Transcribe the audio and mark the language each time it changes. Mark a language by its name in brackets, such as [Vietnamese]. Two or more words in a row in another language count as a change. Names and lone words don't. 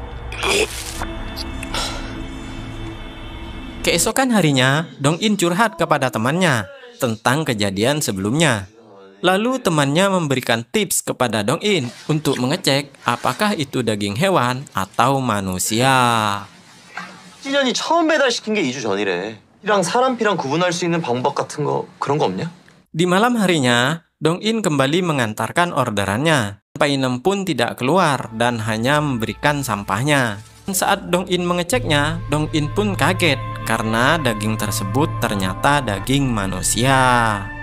[Indonesian] Keesokan harinya, Dong In curhat kepada temannya tentang kejadian sebelumnya. Lalu temannya memberikan tips kepada Dong In untuk mengecek apakah itu daging hewan atau manusia. [Korean] 찌년이 처음 배달시킨 게 2주 전이래. 피랑 사람 피랑 구분할 수 있는 방법 같은 거 그런 거 없냐? [Indonesian] Di malam harinya, Dong In kembali mengantarkan orderannya. Painem pun tidak keluar dan hanya memberikan sampahnya. Saat Dong In mengeceknya, Dong In pun kaget karena daging tersebut ternyata daging manusia.